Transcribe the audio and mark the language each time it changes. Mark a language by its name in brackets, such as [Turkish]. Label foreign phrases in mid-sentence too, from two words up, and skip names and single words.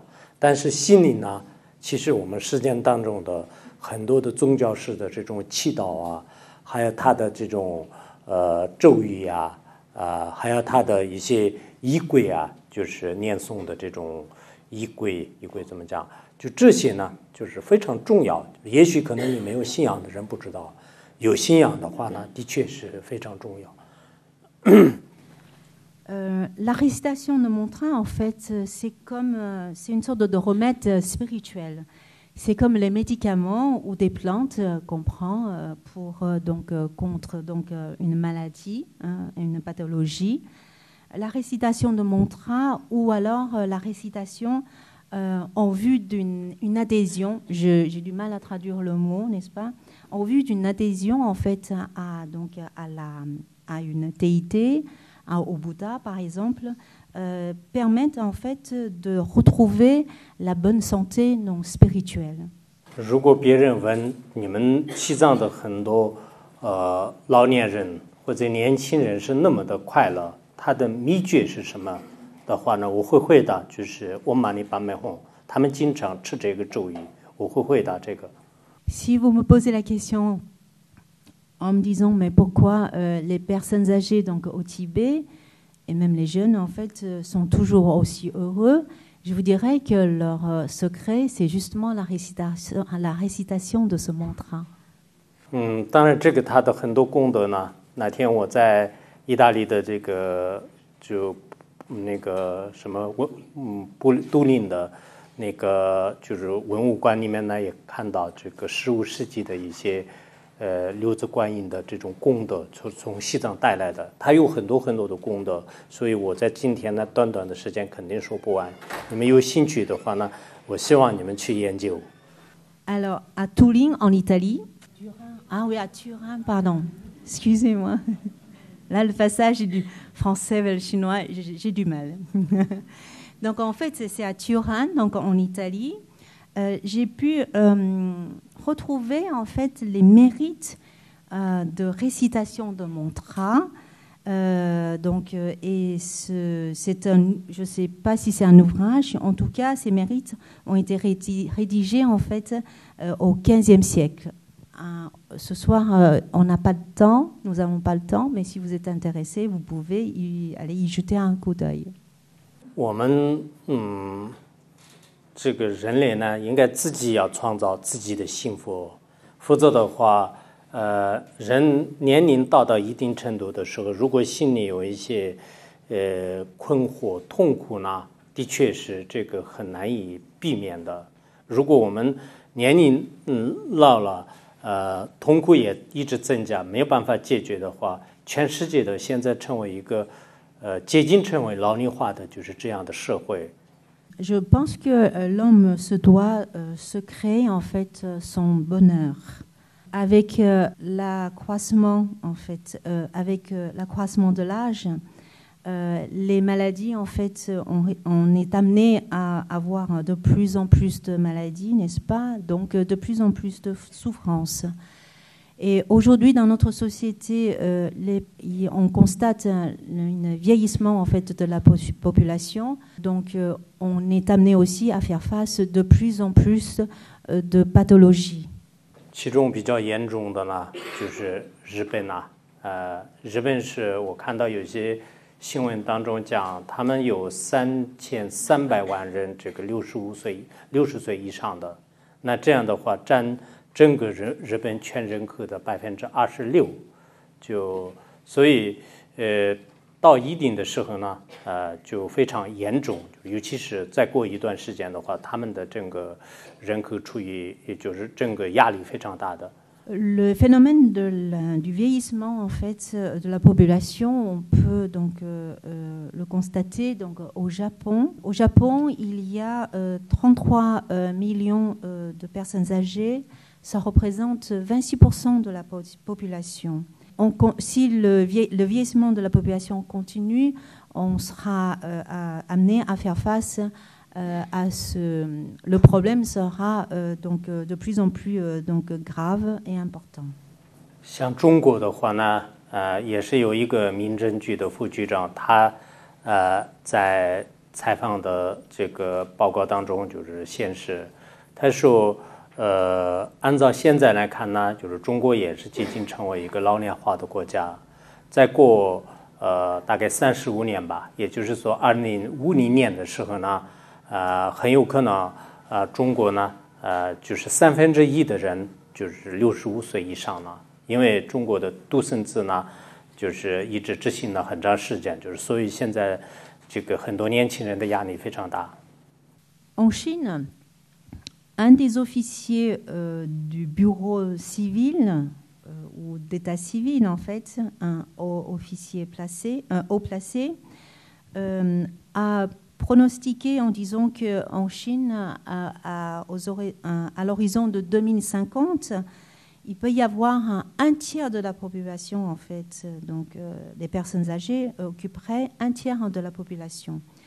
[Chinese] 但是心灵呢，其实我们实践当中的很多的宗教式的这种祈祷啊，还有它的这种咒语啊，还有它的一些仪轨啊，就是念诵的这种仪轨怎么讲？就这些呢，就是非常重要。也许可能你没有信仰的人不知道，有信仰的话呢，的确是非常重要。 [French] La récitation de mantra, en fait, c'est une sorte de remède spirituel. C'est comme les médicaments ou des plantes qu'on prend contre une maladie, une pathologie. La récitation de mantra ou alors la récitation en vue d'une adhésion, j'ai du mal à traduire le mot, n'est-ce pas? En vue d'une adhésion en fait à une déité, au Bouddha par exemple, permettent en fait de retrouver la bonne santé non spirituelle. [Chinese] 如果别人问你们西藏的很多老年人或者年轻人是那么的快乐，他的秘诀是什么的话呢？我会回答就是我玛尼巴美吽，他们经常吃这个咒语，我会回答这个。 [French] Si vous me posez la question en me disant mais pourquoi les personnes âgées donc au Tibet et même les jeunes en fait sont toujours aussi heureux, je vous dirais que leur secret c'est justement la récitation de ce mantra. [Chinese] 当然这个它的很多功德呢，那天我在意大利的这个就那个什么都灵的那个就是文物馆里面呢，也看到这个15世纪的一些六字观音的这种功德，从西藏带来的，它有很多的功德，所以我在今天呢短的时间肯定说不完。你们有兴趣的话呢，我希望你们去研究。 [French] Alors à Turin en Italie, ah oui à Turin pardon, excusez-moi. Là le passage du français vers le chinois, j'ai du mal. Donc en fait c'est à Turin, donc en Italie. J'ai pu retrouver en fait les mérites de récitation de mantra. C'est je ne sais pas si c'est un ouvrage, en tout cas ces mérites ont été rédigés en fait au XVe siècle. Ce soir, on n'a pas de temps, nous n'avons pas le temps, mais si vous êtes intéressé, vous pouvez aller y jeter un coup d'œil. [Chinese] 我们这个人类呢，应该自己要创造自己的幸福，否则的话，人年龄到一定程度的时候，如果心里有一些困惑、痛苦呢，的确是这个很难以避免的。如果我们年龄老了，痛苦也一直增加，没有办法解决的话，全世界的现在成为一个接近成为老龄化的就是这样的社会。 [French] Je pense que l'homme se doit se créer en fait son bonheur. Avec l'accroissement en fait, avec l'accroissement de l'âge, les maladies en fait, on est amené à avoir de plus en plus de maladies, n'est-ce pas? Donc de plus en plus de souffrances. Et aujourd'hui, dans notre société, on constate un vieillissement en fait de la population. Donc, on est amené aussi à faire face de plus en plus de pathologies. [Chinese] 其中比较严重的呢，就是日本啊，日本是我看到有些新闻当中讲，他们有 3300万人这个60岁以上的，那这样的话占整个日本全人口的26%，所以到一定的时候呢，就非常严重，尤其是再过一段时间的话，他们的整个人口处于也就是整个压力非常大的。 [French] Le phénomène du vieillissement en fait de la population, on peut donc le constater donc au Japon. Au Japon, il y a 33 millions de personnes âgées. Ça représente 26% de la population. Si le vieillissement de la population continue, on sera amené à faire face à le problème sera donc de plus en plus donc grave et important. [Chinese] 像中国的话呢，也是有一个民政局的副局长，他在采访的这个报告当中就是显示，他说。按照现在来看呢，就是中国也是接近成为一个老年化的国家。再过大概35年吧，也就是说2050年的时候呢，很有可能中国呢就是1/3的人就是65岁以上了，因为中国的独生子呢就是一直执行了很长时间，就是所以现在这个很多年轻人的压力非常大。 [French] En Chine,un des officiers du bureau civil ou d'état civil, en fait, un haut placé, a pronostiqué en disant qu'en Chine, à l'horizon de 2050, il peut y avoir un tiers de la population, en fait, donc les personnes âgées occuperaient un tiers de la population.